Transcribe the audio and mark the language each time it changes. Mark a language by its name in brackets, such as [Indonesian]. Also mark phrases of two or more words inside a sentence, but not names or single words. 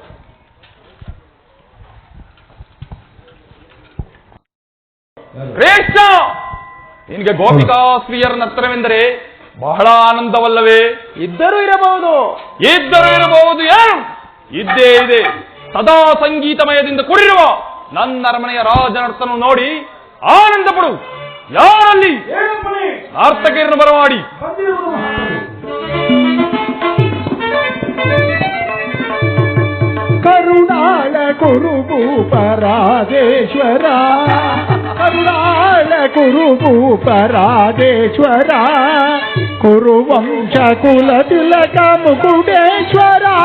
[Kannada] ಕೃಷ್ಣ, ನಿನಗೆ ಗೋಪಿಕಾ ಸ್ತ್ರೀಯರ ನರ್ತನವೆಂದರೆ ಬಹಳ ಆನಂದವಲ್ಲವೇ? ಇದ್ದರೂ ಇರಬಹುದು ಏನು ಇದ್ದೇ ಇದೆ. ಸದಾ ಸಂಗೀತಮಯದಿಂದ ಕೂಡಿರುವ ನನ್ನ ಅರಮನೆಯ ರಾಜನರ್ತನ ನೋಡಿ ಆನಂದ ಪಡು. ಯಾರಲ್ಲಿ ನರ್ತಕಿಯನ್ನು ಬರಮಾಡಿ. ಕರುಣಾಳ ಕುರುಭೂಪರಾಧೇಶ್ವರ, ಕರುಣಾಳ ಕುರುಭೂಪರಾಧೇಶ್ವರ, ಕುರುವಂಶ ಕುಲ ತಿಲಕ ಮುಕುಟೇಶ್ವರ,